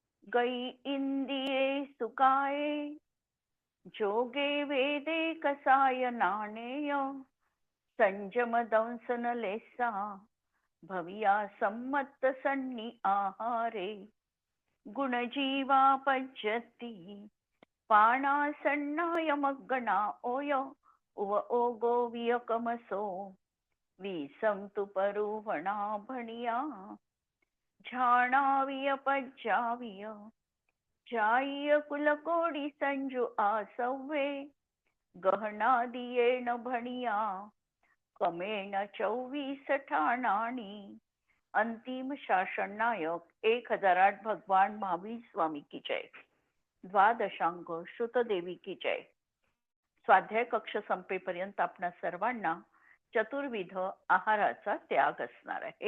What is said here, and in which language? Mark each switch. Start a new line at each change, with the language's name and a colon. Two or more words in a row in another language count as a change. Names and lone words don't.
Prakrit languages: गई इंदिरे सुकाये, जोगे वेदे कसाय नाणेय, संजम दंसन लेसा, भविया सम्मत सन्नी आहारे, गुणजीवा पज्यती, पाणा सन्नाय मग्गणा ओय, उव ओगो वियकमसो, विसंतु परुवणा भणिया, झाणाविय पज्जाविय, जाय कुलकोडी संजू आसव्वे, गहना दियेण भणिया, कमेण 24 ठाणाणी.
Hindi: अंतिम शासन नायक 1008 भगवान महावीर स्वामी की जय. द्वादशांग श्रुतदेवी की जय.
Marathi: स्वाध्याय कक्ष संपेपर्यंत आपणा सर्वांना चतुर्विध आहाराचा त्याग असणार आहे.